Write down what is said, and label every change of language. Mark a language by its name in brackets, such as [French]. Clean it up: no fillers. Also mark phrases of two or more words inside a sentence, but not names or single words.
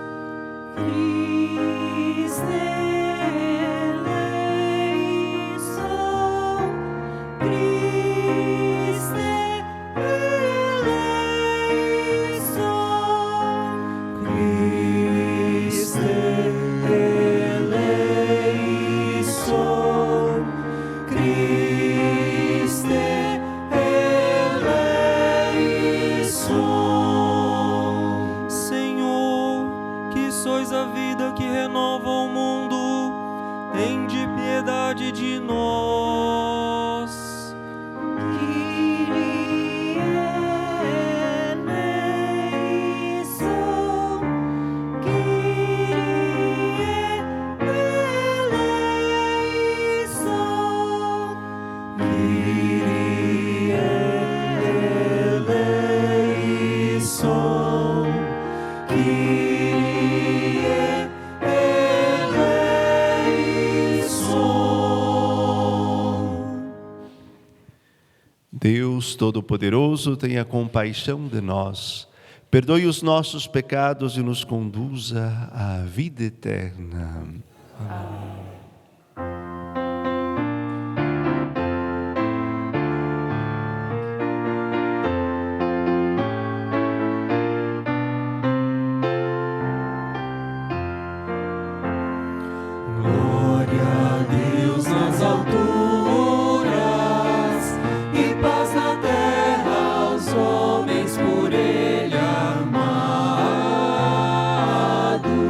[Greek] Χριστὲ ἐλέησον, Χριστὲ ἐλέησον, Χριστὲ eleison, [Portuguese] Senhor, que sois a vida que renova o mundo, tende piedade de nós. [Greek] Κύριε ἐλέησον, Κύριε ἐλέησον, Κύριε ἐλέησον, Κύριε ἐλέησον. [Portuguese] Deus Todo-Poderoso, tenha compaixão de nós, perdoe os nossos pecados e nos conduza à vida eterna. Amém. Glória a Deus nas alturas e paz na terra aos homens por Ele amados.